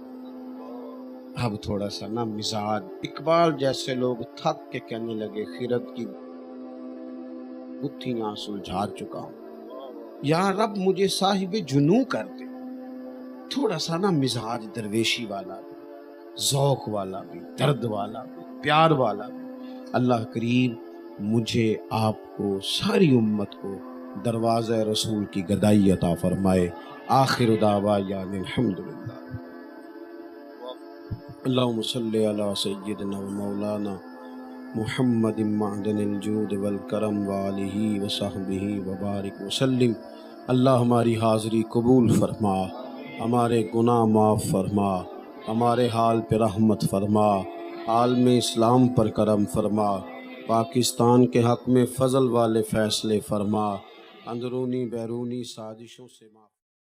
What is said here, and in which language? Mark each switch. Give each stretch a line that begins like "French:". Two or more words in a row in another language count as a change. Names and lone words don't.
Urdu: اب تھوڑا سا نا مزاج، اقبال جیسے لوگ تھک کے کہنے لگے خیرت کی گتھیاں سلجھا چکا ہوں، یا رب مجھے صاحب جنوں کر دے۔ تھوڑا سا نا مزاج درویشی والا بھی، ذوق والا بھی، درد والا بھی، پیار والا بھی۔ اللہ کریم مجھے آپ کو ساری امت کو دروازۂ رسول کی گدائی عطا فرمائے.
Arabic: آخر دعوانا الحمد لله اللهم صل على سيدنا ومولانا محمد معدن الجود والكرم وآله وصحبه وبارك وسلم.
Urdu: اللہ ہماری حاضری قبول فرما، ہمارے گناہ معاف فرما، ہمارے حال پہ رحمت فرما، عالم اسلام پر کرم فرما، پاکستان کے حق میں فضل والے فیصلے فرما، اندرونی بیرونی سازشوں سے معاف